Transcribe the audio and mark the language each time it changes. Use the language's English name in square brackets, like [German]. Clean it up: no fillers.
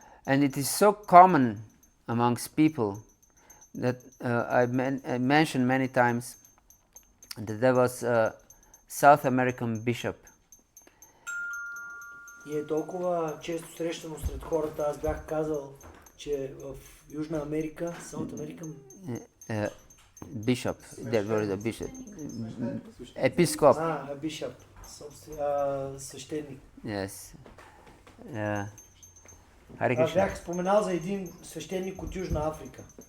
[English] And it is so common amongst people that I mentioned many times that there was a South American bishop. [Bulgarian] И е толкова често срещано сред хората. Аз бях казал, че в Южна Америка, [English] South American bishop, there was a bishop, episcop. [Bulgarian] Bishop, свещеник. [English] Yes. [Bulgarian] Аз бях споменал за един свещеник от Южна Африка.